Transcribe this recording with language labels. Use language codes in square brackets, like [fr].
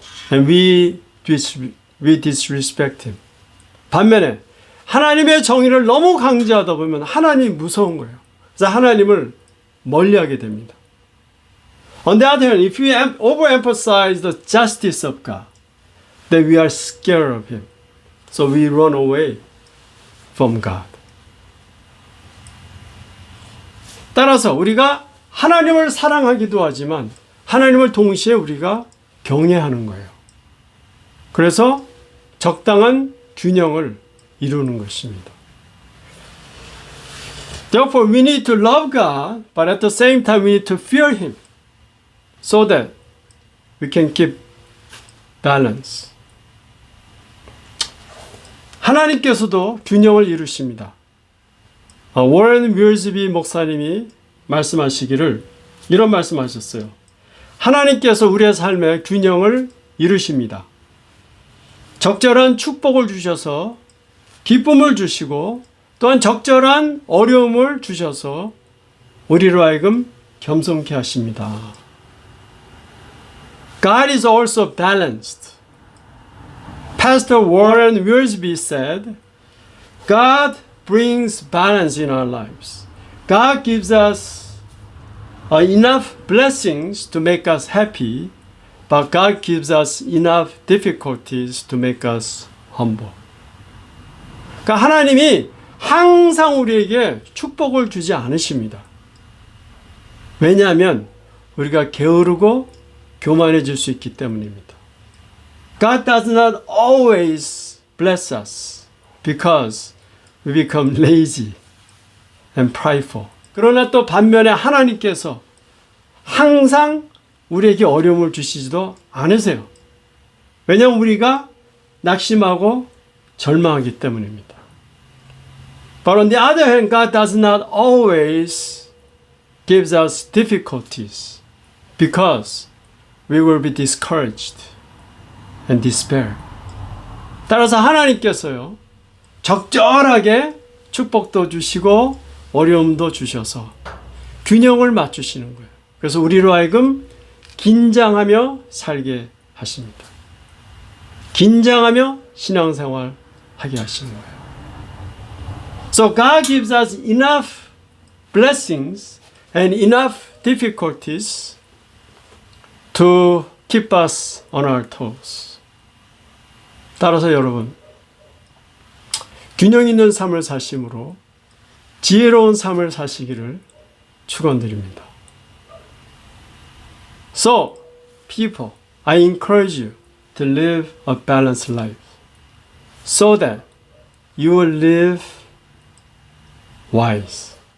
[en] And we disrespect Him. [ko] 반면에 하나님의 정의를 너무 강조하다 보면 하나님이 무서운 거예요. 그래서 하나님을 멀리하게 됩니다. [en] On the other hand, if we overemphasize the justice of God, then we are scared of Him. So we run away from God. [ko] 따라서 우리가 하나님을 사랑하기도 하지만 하나님을 동시에 우리가 경외하는 거예요. 그래서 적당한 균형을 이루는 것입니다. [en] Therefore, we need to love God, but at the same time, we need to fear Him, so that we can keep balance. [ko] 하나님께서도 균형을 이루십니다. 워런 윌즈비 목사님이 말씀하시기를 이런 말씀하셨어요. 하나님께서 우리의 삶에 균형을 이루십니다. 적절한 축복을 주셔서 기쁨을 주시고 또한 적절한 어려움을 주셔서 우리로 하여금 겸손케 하십니다. [en] God is also balanced. Pastor Warren Wiersbe said, God brings balance in our lives. God gives us enough blessings to make us happy, but God gives us enough difficulties to make us humble. [ko] 그러니까 하나님이 항상 우리에게 축복을 주지 않으십니다. 왜냐하면 우리가 게으르고 교만해질 수 있기 때문입니다. [en] God does not always bless us because we become lazy and prideful. [ko] 그러나 또 반면에 하나님께서 항상 우리에게 어려움을 주시지도 않으세요. 왜냐하면 우리가 낙심하고 절망하기 때문입니다. [en] But on the other hand, God does not always give us difficulties because we will be discouraged and despair. [ko] 따라서 하나님께서요, 적절하게 축복도 주시고 어려움도 주셔서 균형을 맞추시는 거예요. 그래서 우리로 하여금 긴장하며 살게 하십니다. 긴장하며 신앙생활 하게 하시는 거예요. [en] So God gives us enough blessings and enough difficulties to keep us on our toes. [ko] 따라서 여러분, 균형 있는 삶을 사심으로 지혜로운 삶을 사시기를 축원드립니다. [en] So, people, I encourage you to live a balanced life so that you will live wise.